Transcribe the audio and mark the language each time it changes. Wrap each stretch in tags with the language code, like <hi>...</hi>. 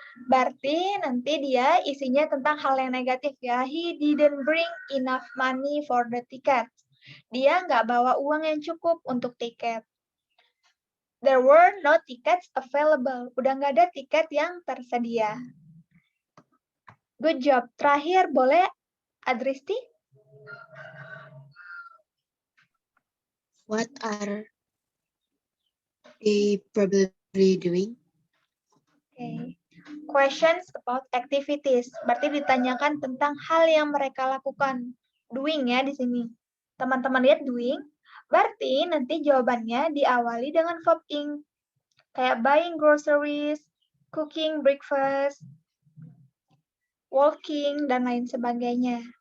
<id>Berarti nanti dia isinya tentang hal yang negatif ya.</id> <en>He didn't bring enough money for the ticket.</en> <id>Dia nggak bawa uang yang cukup untuk tiket.</id> <en>There were no tickets available.</en> <id>Udah nggak ada tiket yang tersedia.</id> <en>Good job.</en> <id>Terakhir boleh Adristi?</id> <en>What are they probably doing? Okay. Questions about activities.</en> <id>Berarti ditanyakan tentang hal yang mereka lakukan. Doing ya di sini. Teman-teman lihat doing. Berarti nanti jawabannya diawali dengan verb ing. Kayak</id> <en>buying groceries, cooking breakfast, walking,</en> <id>dan lain sebagainya.</id>